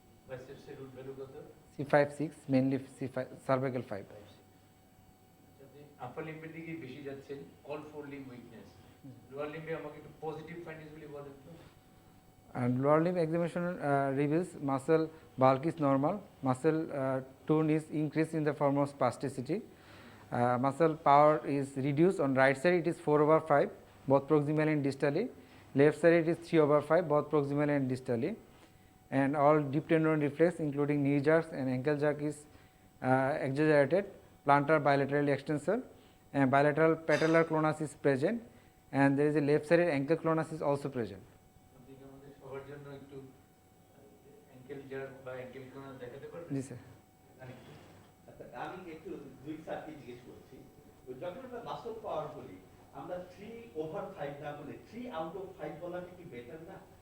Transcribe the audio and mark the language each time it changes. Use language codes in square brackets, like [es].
[bn] Biceps এর root value কত? [en] C5, 6, mainly C5, cervical 5. [bn] আপনি আপার লিম্বের দিকে বেশি যাচ্ছেন, [en] All four limb weakness. [bn] Lower লিম্বে আমাকে একটু পজিটিভ ফাইন্ডিংস গুলি বলেন তো। [en] And lower limb examination reveals muscle bulk is normal, muscle tone is increased in the form of spasticity, muscle power is reduced. On right side it is 4/5 both proximally and distally, left side it is 3/5 both proximally and distally, and all deep tendon reflex including knee jerks and ankle jerk is exaggerated, plantar bilaterally extensor and bilateral patellar clonus is present, and there is a left sided ankle clonus is also present. [bn] আপনি কি আমাদের সবার জন্য একটু ankle jerk বা ankle ক্লোনাস দেখাতে পারবেন? [en] Ji sir. [bn] আরেকটু। আচ্ছা, আমি একটু দুই স্যারকে জিজ্ঞেস করছি। তো যখন আমরা মাসল পাওয়ার বলি, আমরা 3/5 না বলে 3/5 বলাটা কি বেটার না?